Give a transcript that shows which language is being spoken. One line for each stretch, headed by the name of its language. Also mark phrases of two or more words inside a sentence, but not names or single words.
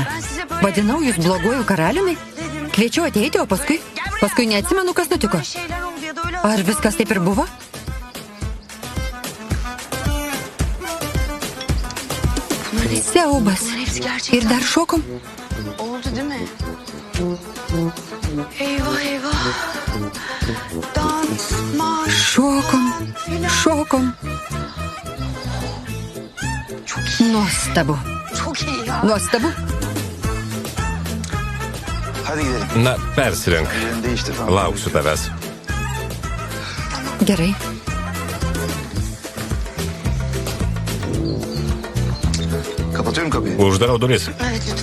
Lithuanian: Vadinau jūs bloguoju karaliumi. Kviečiau ateiti, o paskui neatsimenu, kas nutiko. Ar viskas taip ir buvo? Siaubas. Ir dar šokom?
Turkish: Oldu değil mi? Eyvah eyvah. Dans, marş.
Lithuanian: Šokom. Nuostabu.
Turkish: Çok iyi ya.
Lithuanian: Nuostabu.
Turkish: Hadi gidelim.
Lithuanian: Na, persirenk.
Turkish: Yerini değiştir falan.
Lithuanian: Lauksiu tavęs. Gerai.
Turkish: Kapatıyorum kapıyı.
Lithuanian: Uždarau duris.
Turkish: Evet lütfen.